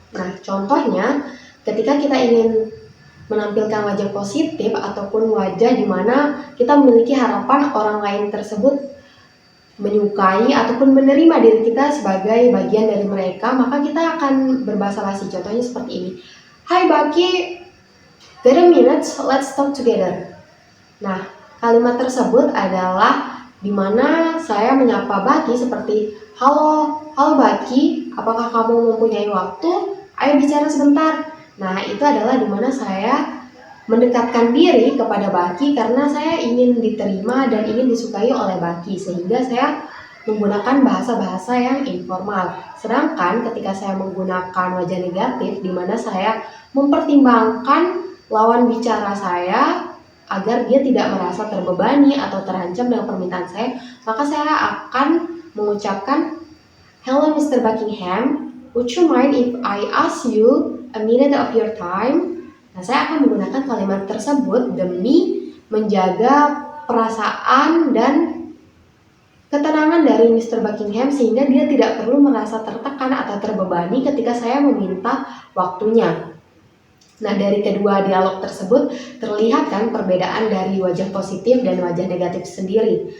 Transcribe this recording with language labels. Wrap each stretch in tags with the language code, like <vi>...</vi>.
<id>Nah, contohnya ketika kita ingin menampilkan wajah positif ataupun wajah di mana kita memiliki harapan orang lain tersebut menyukai ataupun menerima diri kita sebagai bagian dari mereka, maka kita akan berbahasa basi. Contohnya seperti ini.</id> <en>Hai Baki, got a minute, let's talk together.</en> <id>Nah, kalimat tersebut adalah di mana saya menyapa Baki seperti halo Baki, apakah kamu mempunyai waktu? Ayo bicara sebentar. Nah, itu adalah di mana saya mendekatkan diri kepada Baki karena saya ingin diterima dan ingin disukai oleh Baki, sehingga saya menggunakan bahasa-bahasa yang informal. Sedangkan ketika saya menggunakan wajah negatif di mana saya mempertimbangkan lawan bicara saya agar dia tidak merasa terbebani atau terancam dengan permintaan saya, maka saya akan mengucapkan,</id> <en>"Hello Mr. Buckingham, would you mind if I ask you a minute of your time?"</en> <id>Nah, saya akan menggunakan kalimat tersebut demi menjaga perasaan dan ketenangan dari Mr. Buckingham sehingga dia tidak perlu merasa tertekan atau terbebani ketika saya meminta waktunya. Nah, dari kedua dialog tersebut terlihat kan perbedaan dari wajah positif dan wajah negatif sendiri.</id>